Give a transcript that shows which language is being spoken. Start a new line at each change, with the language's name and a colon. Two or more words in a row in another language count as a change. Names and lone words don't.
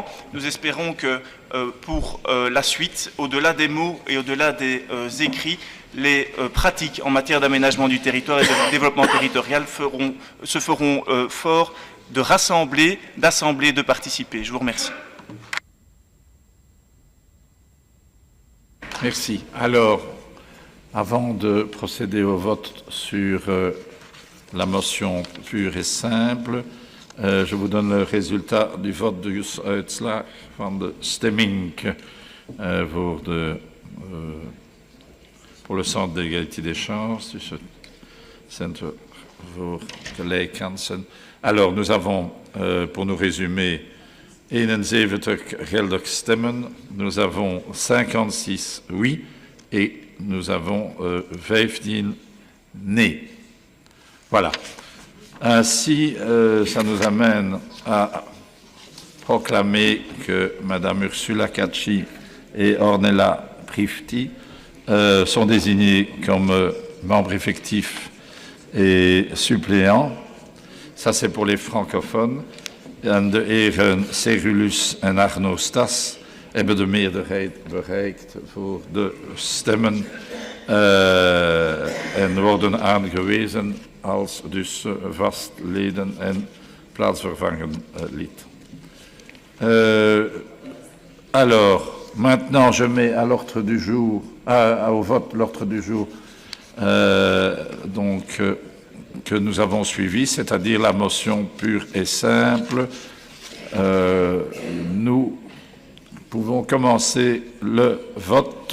French: Nous espérons que pour la suite, au-delà des mots et au-delà des écrits, les pratiques en matière d'aménagement du territoire et de développement territorial se feront fort de rassembler, d'assembler, de participer. Je vous remercie. Merci. Alors, avant de procéder au vote sur la motion pure et simple, je vous donne le résultat du vote
Dutch: de uitslag van de stemming
French: pour le centre d'égalité des chances,
Dutch: du Centre voor Gelijkkansen.
French: Alors, nous avons, pour nous résumer, 71
Dutch: geldig stemmen,
French: nous avons 56 oui et nous avons 15 nee. Voilà. Ainsi, ça nous amène à proclamer que Mme Ursula Cacci et Ornella Prifti sont désignés comme membres effectifs et suppléants. Ça, c'est pour les francophones.
Dutch: En de heren Cerulus en Arno Stas hebben de meerderheid bereikt voor de stemmen en worden aangewezen als dus vast leden en plaatsvervangend lid.
French: Alors, maintenant je mets à l'ordre du jour, au vote l'ordre du jour que nous avons suivi, c'est-à-dire la motion pure et simple. Nous pouvons commencer le vote.